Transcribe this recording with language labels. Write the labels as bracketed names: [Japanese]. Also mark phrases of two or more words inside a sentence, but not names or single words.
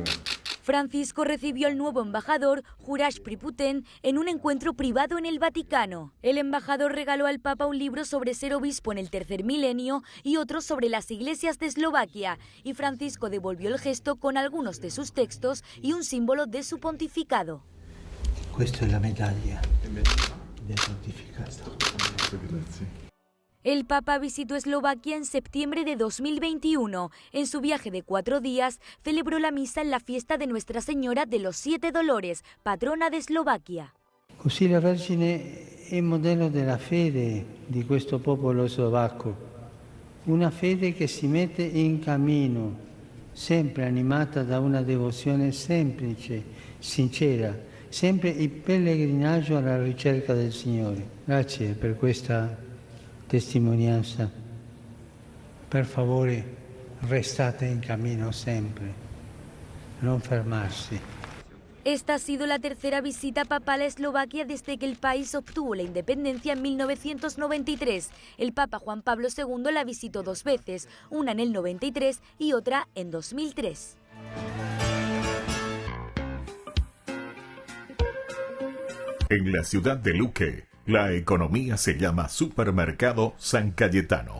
[Spanish] Francisco recibió al nuevo embajador, Juraj Priputen, en un encuentro privado en el Vaticano. El embajador regaló al Papa un libro sobre ser obispo en el tercer milenio y otro sobre las iglesias de Eslovaquia, y Francisco devolvió el gesto con algunos de sus textos y un símbolo de su pontificado. [Italian] Questa è la medaglia del pontificato. [Spanish] El Papa visitó Eslovaquia en septiembre de 2021. En su viaje de 4 días, celebró la misa en la fiesta de Nuestra Señora de los 7 Dolores, patrona de Eslovaquia. [Italian] Così la Vergine è il modello della fede di questo popolo slovacco, una fede che si mette in cammino, sempre animata da una devozione semplice, sincera, sempre il pellegrinaggio alla ricerca del Signore. Grazie per questa testimonianza. Per favore, restate in cammino sempre, non fermarsi. [Spanish] Esta ha sido la tercera visita papal a Eslovaquia desde que el país obtuvo la independencia en 1993. El Papa Juan Pablo II la visitó 2 veces, una en el 93 y otra en 2003. En la ciudad de Luque, la economía se llama Supermercado San Cayetano.